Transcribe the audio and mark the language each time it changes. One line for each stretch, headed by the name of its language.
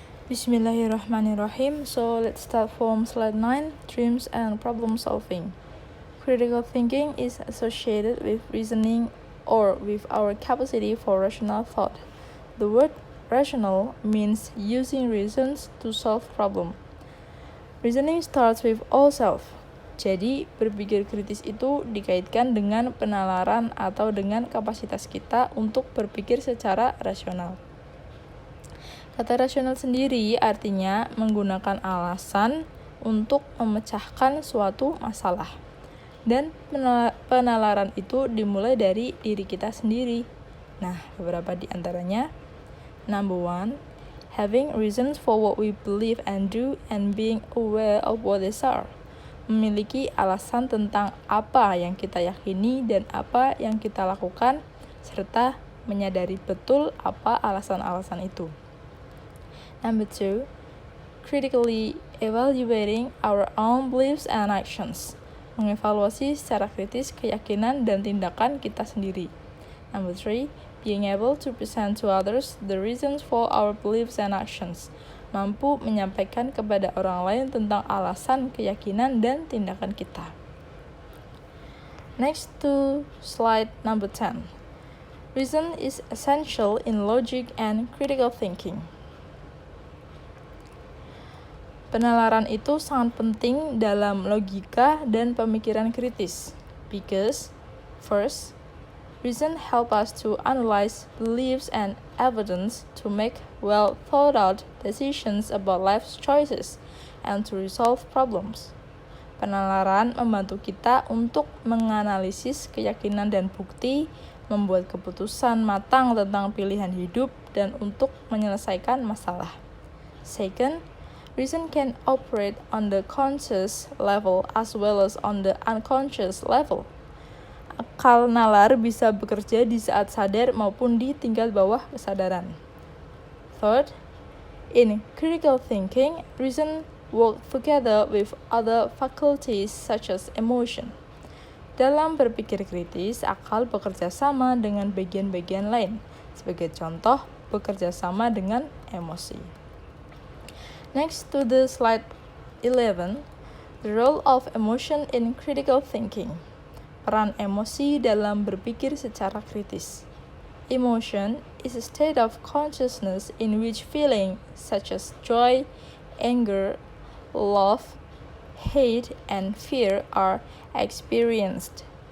English: Bismillahirrahmanirrahim. So let's start from slide 9, Dreams and Problem Solving. Critical thinking is associated with reasoning or with our capacity for rational thought. The word rational means using reasons to solve problem. Reasoning starts with all self.
Indonesian: Jadi, berpikir kritis itu dikaitkan dengan penalaran atau dengan kapasitas kita untuk berpikir secara rasional. Kata rasional sendiri artinya menggunakan alasan untuk memecahkan suatu masalah. Dan penalaran itu dimulai dari diri kita sendiri. Nah, beberapa di antaranya.
English: Number 1, having reasons for what we believe and do and being aware of what these are.
Indonesian: Memiliki alasan tentang apa yang kita yakini dan apa yang kita lakukan, serta menyadari betul apa alasan-alasan itu.
English: Number 2, critically evaluating our own beliefs and actions.
Indonesian: Mengevaluasi secara kritis keyakinan dan tindakan kita sendiri.
English: Number 3, being able to present to others the reasons for our beliefs and actions.
Indonesian: Mampu menyampaikan kepada orang lain tentang alasan, keyakinan, dan tindakan kita.
English: Next to slide number 10. Reason is essential in logic and critical thinking.
Indonesian: Penalaran itu sangat penting dalam logika dan pemikiran kritis.
English: Because, first, reason help us to analyze beliefs and evidence to make well thought out decisions about life's choices and to resolve problems.
Indonesian: Penalaran membantu kita untuk menganalisis keyakinan dan bukti, membuat keputusan matang tentang pilihan hidup, dan untuk menyelesaikan masalah.
English: Second, reason can operate on the conscious level as well as on the unconscious level.
Indonesian: Akal nalar bisa bekerja di saat sadar maupun di tingkat bawah kesadaran.
English: Third, in critical thinking, reason work together with other faculties such as emotion.
Indonesian: Dalam berpikir kritis, akal bekerja sama dengan bagian-bagian lain. Sebagai contoh, bekerja sama dengan emosi.
English: Next to the slide 11, the role of emotion in critical thinking.
Indonesian: Peran emosi dalam berpikir secara kritis.
English: Emotion is a state of consciousness in which feelings such as joy, anger, love, hate, and fear are experienced.